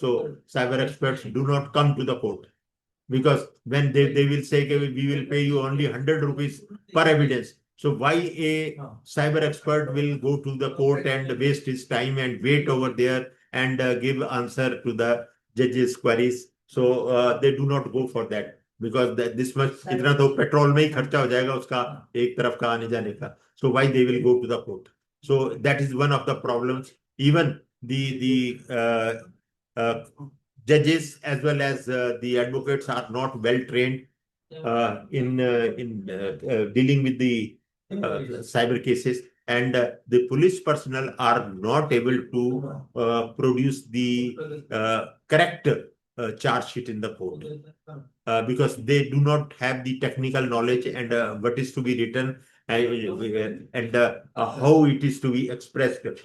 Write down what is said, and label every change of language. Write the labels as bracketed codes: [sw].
[en] So cyber experts do not come to the court, because when they will say, okay, we will pay you only 100 rupees per evidence. So why a cyber expert will go to the court and waste his time and wait over there and give answer to the judge's queries? So they do not go for that. because this much [hi] इतना तो petrol में ही खर्चा हो जाएगा उसका एक तरफ का आने जाने का. [en] So why they will go to the court? So that is one of the problems. Even the judges as well as the advocates are not well trained in dealing with the cyber cases, and the police personnel are not able to produce the correct charge sheet in the court because they do not have the technical knowledge and what is to be written and how it is to be expressed.